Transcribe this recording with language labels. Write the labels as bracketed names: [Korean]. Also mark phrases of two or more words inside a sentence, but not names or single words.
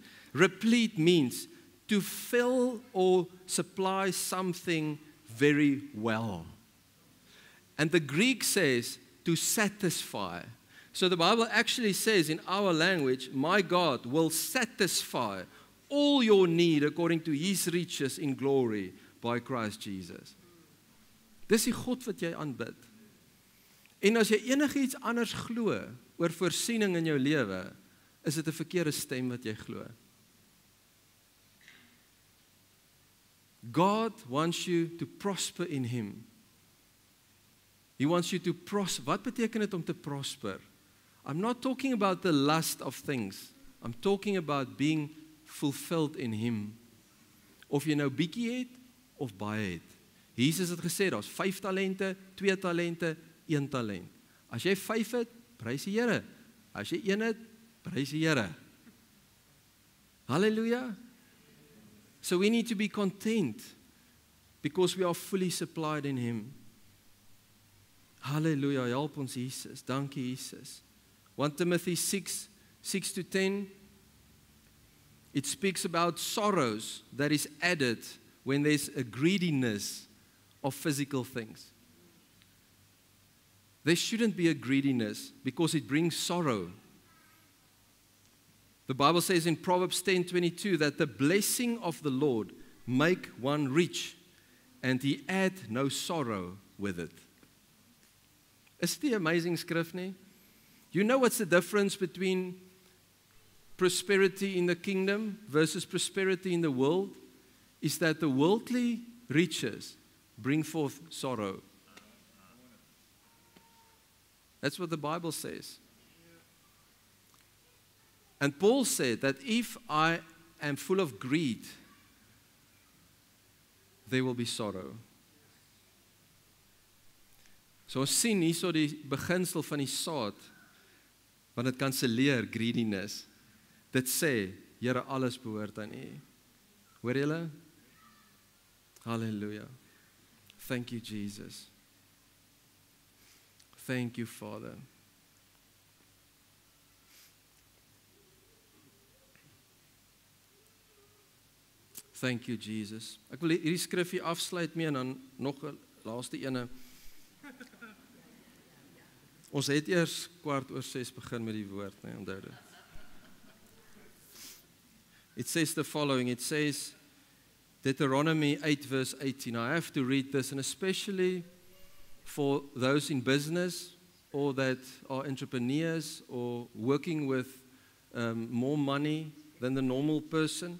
[English] Replete means to fill or supply something very well. And the Greek says to satisfy. So the Bible actually says in our language, my God will satisfy all your need according to his riches in glory by Christ Jesus. [Afrikaans] Dis die God wat jy aanbid. En as jy enigiets anders glo oor voorsiening in jou lewe, is dit 'n verkeerde stem wat jy glo. [English] God wants you to prosper in Him. He wants you to prosper. [Afrikaans] Wat beteken dit om te prosper? [English] I'm not talking about the lust of things. I'm talking about being fulfilled in Him. [Afrikaans] Of jy nou bietjie het of baie het. Jesus het gesê daar's 5 talente, 2 talente, 1 talent. As jy 5 het, prys die Here. As jy 1 het, prys die Here. Hallelujah. [English] So we need to be content because we are fully supplied in Him. [Afrikaans] Hallelujah. Help ons Jesus. Dankie Jesus. 1 Timothy 6:6-10. [English] It speaks about sorrows that is added when there's a greediness of physical things. There shouldn't be a greediness because it brings sorrow. The Bible says in Proverbs 10:22 that the blessing of the Lord make one rich and He add no sorrow with it. [Afrikaans] Is dit 'n amazing skrif nie? [English] You know what's the difference between prosperity in the kingdom versus prosperity in the world? Is that the worldly riches bring forth sorrow. That's what the Bible says. And Paul said that if I am full of greed, there will be sorrow. [Afrikaans] So ons sien hierso die beginsel van die saad, want dit kanselleer greediness. Dit sê, Here, alles behoort aan U. Hoor julle? Hallelujah. [English] Thank you, Jesus. Thank you, Father. Thank you, Jesus. [Afrikaans] Ek wil hierdie skrif hier afsluit mee en dan nog 'n laaste ene. Ons het eers 6:15 begin met die woord, nee, onthou dit. [English] It says the following, it says, Deuteronomy 8 verse 18. I have to read this, and especially for those in business or that are entrepreneurs or working with more money than the normal person.